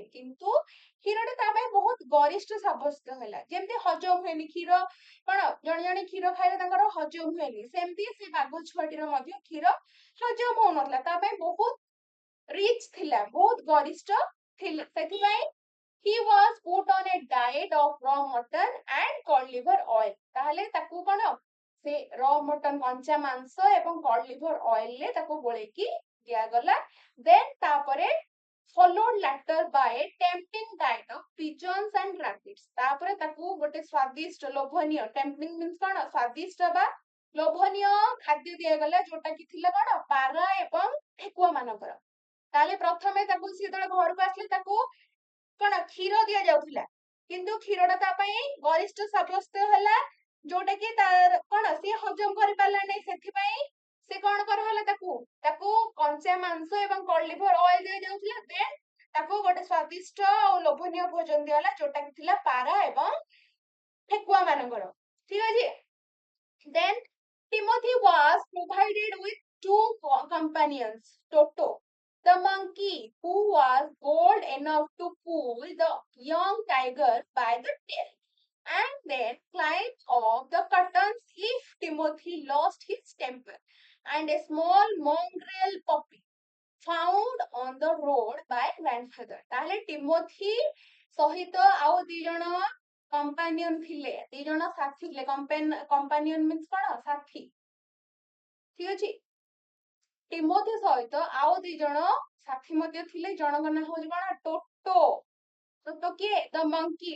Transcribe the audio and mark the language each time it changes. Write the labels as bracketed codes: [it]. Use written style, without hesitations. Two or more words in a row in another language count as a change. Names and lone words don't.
[or] କିନ୍ତୁ କ୍ଷୀରଟା ତା ପାଇଁ ବହୁତ ଗରିଷ୍ଠ ସାବ୍ୟସ୍ତ ହେଲା। ଯେମିତି ହଜମ ହୁଏନି କ୍ଷୀର, କଣ ଜଣେ ଜଣେ କ୍ଷୀର ଖାଇଲେ ତାଙ୍କର ହଜମ ହୁଏନି, ସେମିତି ସେ ବାଘ ଛୁଆଟିର ମଧ୍ୟ କ୍ଷୀର ହଜମ ହଉନଥିଲା। ତା ପାଇଁ ବହୁତ ରିଚ୍ ଥିଲା, ବହୁତ ଗରିଷ୍ଠ ଥିଲା। [en] ସେଥିପାଇଁ he was put on a diet of raw mutton and cod liver oil। [or] ତାହେଲେ ତାକୁ କଣ? ସେ [en] raw mutton, [or] କଞ୍ଚା ମାଂସ ଏବଂ [en] cod liver oil [or] ରେ ତାକୁ ଗୋଳେଇକି ଦିଆଗଲା। ଦେନ୍ ତାପରେ followed later by a tempting diet of pigeons and rabbits। ତାପରେ ତାକୁ ଗୋଟେ ସ୍ଵାଦିଷ୍ଟ ଲୋଭନୀୟ, [en] tempting means କଣ? [or] ସ୍ଵାଦିଷ୍ଟ ବା ଲୋଭନୀୟ ଖାଦ୍ୟ ଦିଆଗଲା, ଯୋଉଟା କି ଥିଲା କଣ? ପାରା ଏବଂ ଠେକୁଆ ମାନଙ୍କର। ତାହେଲେ ପ୍ରଥମେ ତାକୁ ସେ ଯେତେବେଳେ ଘରକୁ ଆସିଲେ ତାକୁ କଣ? କ୍ଷୀର ଦିଆଯାଉଥିଲା। କିନ୍ତୁ କ୍ଷୀରଟା ତା ପାଇଁ ଗରିଷ୍ଠ ସାବ୍ୟସ୍ତ ହେଲା, ଯୋଉଟା କି ତାର କଣ? ସିଏ ହଜମ କରିପାରିଲା ନାହିଁ। ସେଥିପାଇଁ ସେ କଣ କରାହେଲା? ତାକୁ କଞ୍ଚା ମାଂସ ଏବଂ [en] cod liver oil [or] ଦିଆଯାଉଥିଲା। ଦେନ୍ ତାକୁ ଗୋଟେ ସ୍ଵାଦିଷ୍ଟ ଆଉ ଲୋଭନୀୟ ଭୋଜନ ଦିଆଗଲା, ଯୋଉଟା କି ଥିଲା ପାରା ଏବଂ ଠେକୁଆ ମାନଙ୍କର। ଠିକ ଅଛି। [en] Then Timothy was provided with two companions, Toto, the monkey, who was bold enough to pull the young tiger by the tail and then climb off the curtains if Timothy lost his temper, and a small mongrel puppy found on the road by grandfather। [or] ତାହେଲେ ଟିମୋଥି ସହିତ ଆଉ ଦି ଜଣ କମ୍ପାନିୟନ ଥିଲେ, ଦି ଜଣ ସାଥୀ ଥିଲେ। [en] companion means [or] କଣ? ସାଥୀ। ଠିକ ଅଛି। ଟିମୋଥି ସହିତ ଆଉ ଦି ଜଣ ସାଥୀ ମଧ୍ୟ ଥିଲେ। ଜଣଙ୍କ ନାଁ ହଉଛି କଣ? ଟୋଟୋ। ଟୋଟୋ କିଏ? [en] the monkey.